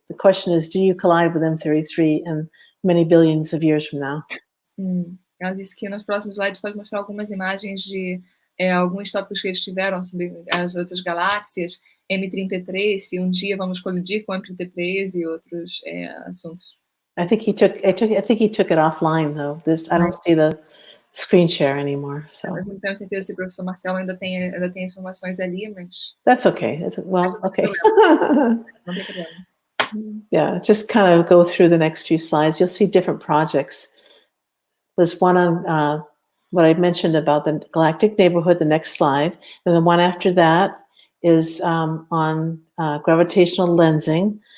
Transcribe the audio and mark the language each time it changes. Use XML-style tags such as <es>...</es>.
<en>The question is, do you collide with M33 in many billions of years from now?</en> <pt>Ela disse que nos próximos slides pode mostrar algumas imagens de alguns tópicos que eles tiveram sobre as outras galáxias, M33, se um dia vamos colidir com M33 e outros assuntos.</pt> <en>I think he took it offline though. I don't see the screen share anymore. So.</en> <pt>Eu não tenho certeza se o professor Marcelo ainda tem informações ali, mas.</pt> <en>That's okay. Okay.</en> <pt>Não tem problema.</pt> <en>Yeah, just kind of go through the next few slides. You'll see different projects. There's one on what I mentioned about the galactic neighborhood, the next slide. And the one after that is on gravitational lensing.</en>